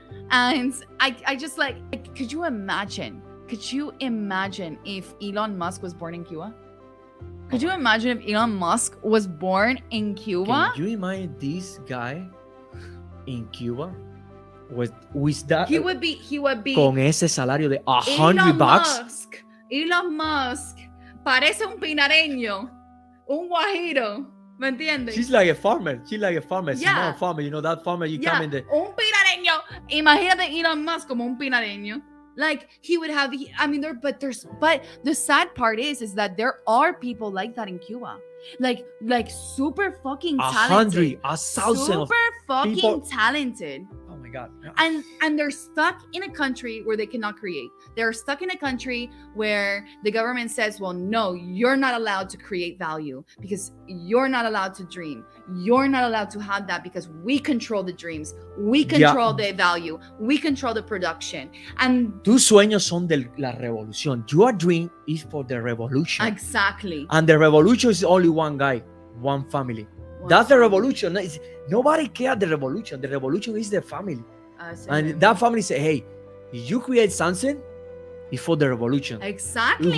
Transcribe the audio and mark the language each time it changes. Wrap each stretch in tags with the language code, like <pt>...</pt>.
<en>And I just like, could you imagine? Could you imagine if Elon Musk was born in Cuba? Could you imagine if Elon Musk was born in Cuba? Can you imagine this guy in Cuba with that? He would be</en> <es>con ese salario de $100. Elon Musk parece un pinareño, un guajiro, ¿me entiendes?</es> <en>She's like a farmer. Yeah. Small farmer. That farmer come in the...</en> <es>Un pinareño. Imagínate Elon Musk como un pinareño.</es> <en>Like he would have, but the sad part is that there are people like that in Cuba, like super fucking talented, 1,000 super fucking people. Talented. Oh my God! And they're stuck in a country where they cannot create. They're stuck in a country where the government says, well, no, you're not allowed to create value because you're not allowed to dream. You're not allowed to have that because we control the dreams. We control the value. We control the production. And</en> <es>tus sueños son de la revolución.</es> <en>Your dream is for the revolution. Exactly. And the revolution is only one guy, one family. That's the revolution. Nobody cares the revolution. The revolution is the family. And that family say, hey, if you create something, it's for the revolution. Exactly.</en>